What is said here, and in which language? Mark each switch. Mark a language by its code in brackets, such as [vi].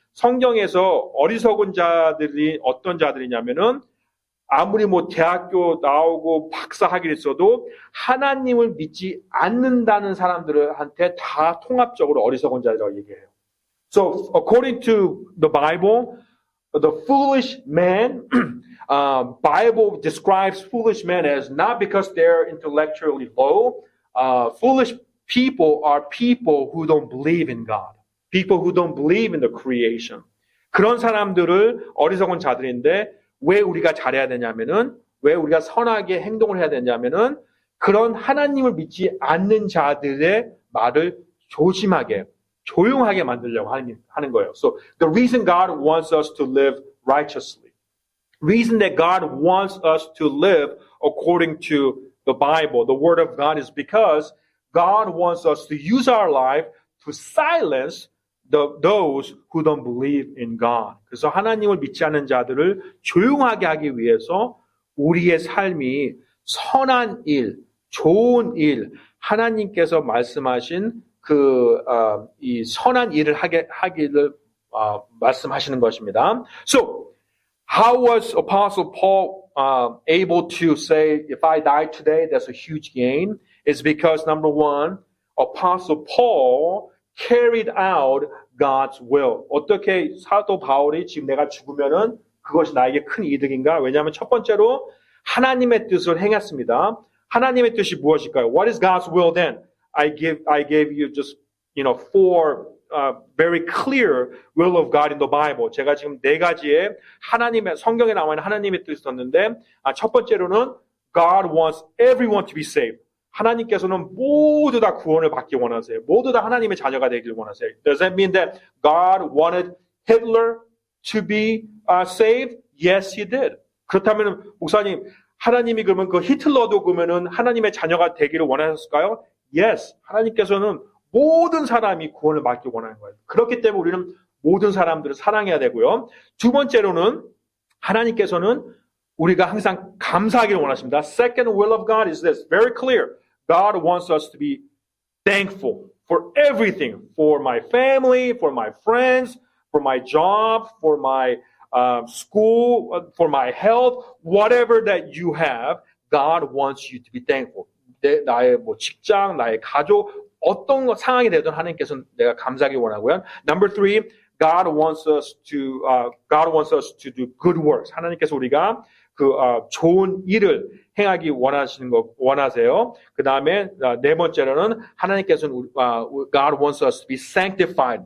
[ko] 성경에서 어리석은 자들이 어떤 자들이냐면은 아무리 대학교 나오고 박사 학위를 했어도 하나님을 믿지 않는다는 사람들한테 다 통합적으로 어리석은 자라고 얘기해요. [en] So, according to the Bible, the foolish man, Bible describes foolish men as not because they're intellectually low. Foolish people are people who don't believe in God. People who don't believe in the creation. [ko] 그런 사람들을 어리석은 자들인데 왜 우리가 잘해야 되냐면은 왜 우리가 선하게 행동을 해야 되냐면은 그런 하나님을 믿지 않는 자들의 말을 조심하게 조용하게 만들려고 하는 거예요. [en] So the reason God wants us to live righteously, reason that God wants us to live according to the Bible, the Word of God, is because God wants us to use our life to silence those who don't believe in God. [ko] 그래서 하나님을 믿지 않는 자들을 조용하게 하기 위해서 우리의 삶이 선한 일, 좋은 일, 하나님께서 말씀하신 이 선한 일을 하기를 말씀하시는 것입니다. [en] So, how was Apostle Paul able to say, if I die today, that's a huge gain? It's because, number one, Apostle Paul carried out God's will. [ko] 어떻게 사도 바울이 지금 내가 죽으면은 그것이 나에게 큰 이득인가? 왜냐하면 첫 번째로 하나님의 뜻을 행했습니다. 하나님의 뜻이 무엇일까요? [en] What is God's will then? I gave you just, four very clear will of God in the Bible. [ko] 제가 지금 네 가지의 하나님의 성경에 나와 있는 하나님의 뜻이 있었는데 첫 번째로는 [en] God wants everyone to be saved. [ko] 하나님께서는 모두 다 구원을 받기 원하세요. 모두 다 하나님의 자녀가 되길 원하세요. [en] Does that mean that God wanted Hitler to be saved? Yes, he did. [ko] 그렇다면 목사님, 하나님이 그러면 그 히틀러도 그러면은 하나님의 자녀가 되기를 원하셨을까요? [en] Yes. [ko] 하나님께서는 모든 사람이 구원을 받기 원하는 거예요. 그렇기 때문에 우리는 모든 사람들을 사랑해야 되고요. 두 번째로는 하나님께서는 우리가 항상 감사하기를 원하십니다. [en] Second will of God is this, very clear. God wants us to be thankful for everything, for my family, for my friends, for my job, for my school, for my health, whatever that you have, God wants you to be thankful. [ko] 나의 직장, 나의 가족, 어떤 상황이 되든 하나님께서는 내가 감사하기 원하고요. [en] Number three, God wants us to do good works. [ko] 하나님께서 우리가 좋은 일을 행하기 원하세요. 그 다음에 네 번째로는 하나님께서는 [en] God wants us to be sanctified.